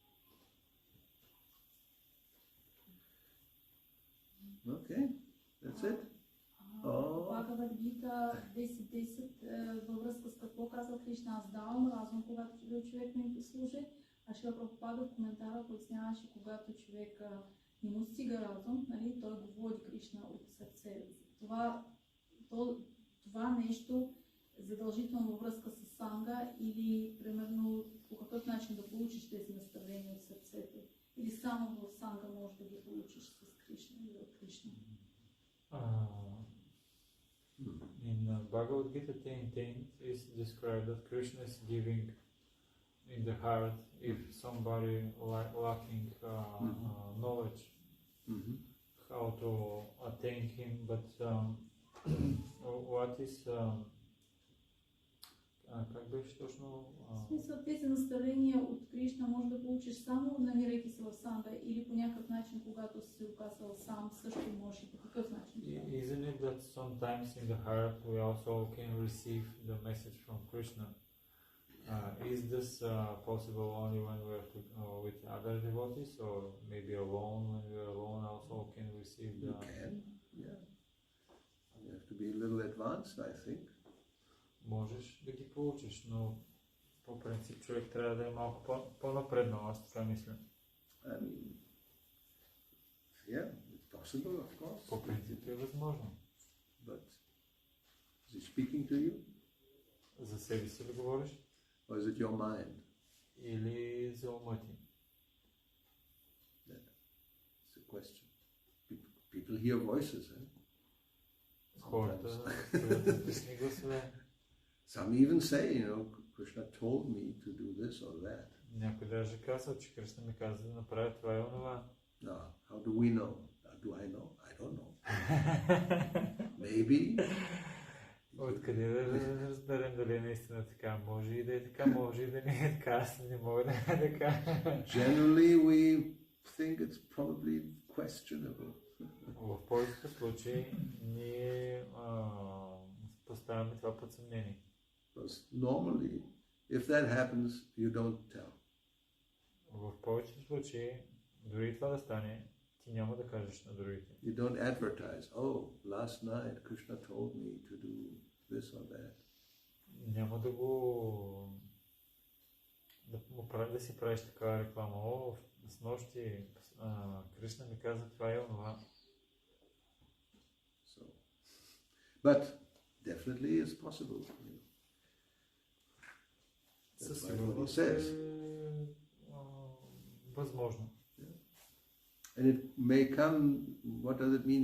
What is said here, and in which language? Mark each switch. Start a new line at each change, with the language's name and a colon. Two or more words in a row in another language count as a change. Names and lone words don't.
English: Okay, that's it.
Bulgarian: Бхагавад-гита 10.10 във връзка с какво казва Кришна: аз давам разум, когато човек ми послужи, а Шрила Прабхупада в коментара поясняваше, когато човек не му стига разум, нали, той го води Кришна от сърце. Това нещо задължително във връзка с санга или примерно по какъв начин да получиш тези наставления от сърцето? Или само в санга можеш да ги получиш с Кришна или от Кришна?
English: In Bhagavad Gita 10.10 is described that Krishna is giving in the heart if somebody lacking knowledge how to attain him, but what is
Bulgarian: как беше точно? В смисъл, тези наставления от Кришна може да получиш само намирайки се в санга или по някакъв начин, когато си се оказал сам, също можеш и по какъв начин?
English: Isn't it that sometimes in the heart we also can receive the message from Krishna? Is this possible only when we are with other devotees, or maybe alone? When we are alone, also can receive the. You can, yeah. You have to be a little advanced, I think.
Bulgarian: Можеш да ги получиш, но по принцип човек трябва да е малко по-напреднал, аз така мисля.
English: Yeah, it's possible, of course.
Bulgarian: По принцип е възможно.
English: But is he speaking to you?
Bulgarian: За себе си ли говориш?
English: Or is it your mind?
Bulgarian: Или за ума ти?
English: That's the question. People hear voices, eh?
Bulgarian: Хората чуят песни гласове.
English: Some even say, Krishna told me to do this or that.
Bulgarian: Някой даже казва, че Кришна ми каза да направя това и онова.
English: No, how do we know? Do I know? I don't know. Maybe.
Bulgarian: Откъде да разберем дали е наистина така? Може и да е така, може и да не е така. Аз не мога да е така.
English: Generally we think it's probably questionable.
Bulgarian: В повечето случаи ние поставяме това под съмнение.
English: Because normally, if that happens, you don't tell.
Bulgarian: В повечето случаи, дори това да стане, ти няма да кажеш на другите.
English: You don't advertise, oh, last night Krishna told me to do this or that.
Bulgarian: Няма да го... да си правиш такава реклама. О, с нощи Кришна ми каза това и онова.
English: So, but definitely it's possible.
Bulgarian: Със
English: That's what he
Bulgarian: сигурност
English: says.
Bulgarian: Възможно.
English: And it may come, what does it mean?